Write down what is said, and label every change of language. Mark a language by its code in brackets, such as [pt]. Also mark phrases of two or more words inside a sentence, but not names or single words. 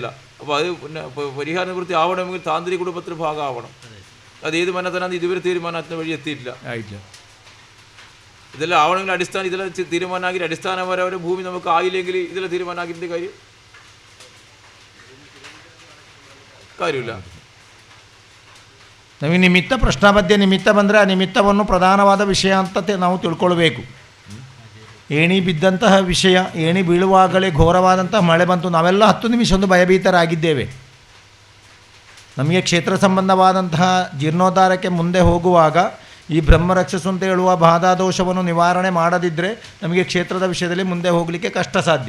[ml] അപ്പോൾ അത് പിന്നെ പരിഹാര നിവൃത്തി ആവണമെങ്കിൽ താന്ത്രിക കുടുംബത്തിൻ്റെ ഭാഗമാവണം. അത് ഏത് മനത്തനാന്ന് ഇതുവരെ തീരുമാനത്തിന് വഴി എത്തിയിട്ടില്ല. ഇതെല്ലാം ആവണമെങ്കിൽ ഇതെല്ലാം തീരുമാനമാക്കി അടിസ്ഥാനപരമായ ഭൂമി നമുക്ക് ആയില്ലെങ്കിൽ ഇതെല്ലാം തീരുമാനമാക്കിൻ്റെ കാര്യമില്ല. [kn] ನಮಗೆ ನಿಮಿತ್ತ ಪ್ರಶ್ನಾಪದ್ಯ ನಿಮಿತ್ತ ಬಂದರೆ ಆ ನಿಮಿತ್ತವನ್ನು ಪ್ರಧಾನವಾದ ವಿಷಯ ಅಂತ ನಾವು ತಿಳ್ಕೊಳ್ಬೇಕು. ಏಣಿ ಬಿದ್ದಂತಹ ವಿಷಯ, ಏಣಿ ಬೀಳುವಾಗಲೇ ಘೋರವಾದಂತಹ ಮಳೆ ಬಂತು, ನಾವೆಲ್ಲ 10 ನಿಮಿಷ ಒಂದು ಭಯಭೀತರಾಗಿದ್ದೇವೆ. ನಮಗೆ ಕ್ಷೇತ್ರ ಸಂಬಂಧವಾದಂತಹ ಜೀರ್ಣೋದ್ಧಾರಕ್ಕೆ ಮುಂದೆ ಹೋಗುವಾಗ ಈ ಬ್ರಹ್ಮರಕ್ಷಸು ಅಂತ ಹೇಳುವ ಬಾಧಾದೋಷವನ್ನು ನಿವಾರಣೆ ಮಾಡದಿದ್ದರೆ ನಮಗೆ ಕ್ಷೇತ್ರದ ವಿಷಯದಲ್ಲಿ ಮುಂದೆ ಹೋಗಲಿಕ್ಕೆ ಕಷ್ಟ ಸಾಧ್ಯ.